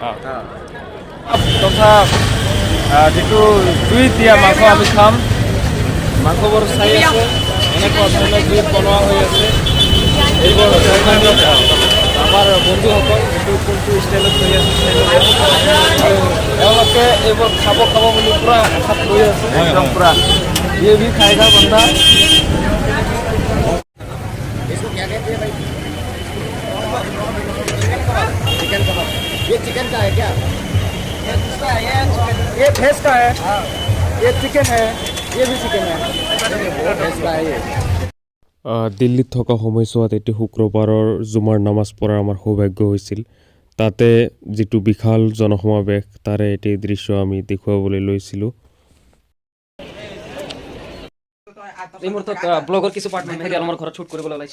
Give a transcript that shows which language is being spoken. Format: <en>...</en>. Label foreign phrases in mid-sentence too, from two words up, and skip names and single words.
<as>তথা যিটো জুইত দিয়া মাংস আমি খাম, মাংসবোৰ চাই আছে এনেকুৱা ধৰণে জুইত বনোৱা হৈ আছে। এইবোৰ আমাৰ বন্ধুসকল এইটো কোনটো ষ্টাইলত হৈ আছে আৰু তেওঁলোকে এইবোৰ খাব বুলি পূৰা আশাত লৈ আছে।</as> <hi>एकदम पूरा ये भी खाएगा बंदा। चिकन कबाब, ये चिकन का है क्या? ये भैंस का है, ये चिकन है, ये भी चिकन है। भैंस का है ये।</hi> <as>দিল্লীত থকা সময়ছোৱাত এটি শুক্ৰবাৰৰ জুমাৰ নামাজ পঢ়াৰ আমাৰ সৌভাগ্য হৈছিল। তাতে যিটো বিশাল জনসমাৱেশ, তাৰে এটি দৃশ্য আমি দেখুৱাবলৈ লৈছিলোঁ। এই মুহূৰ্তত ব্লগৰ কিছু পাৰ্ট মেহেদি আলমৰ ঘৰত শ্বুট কৰিবলৈ ওলাইছোঁ।</as>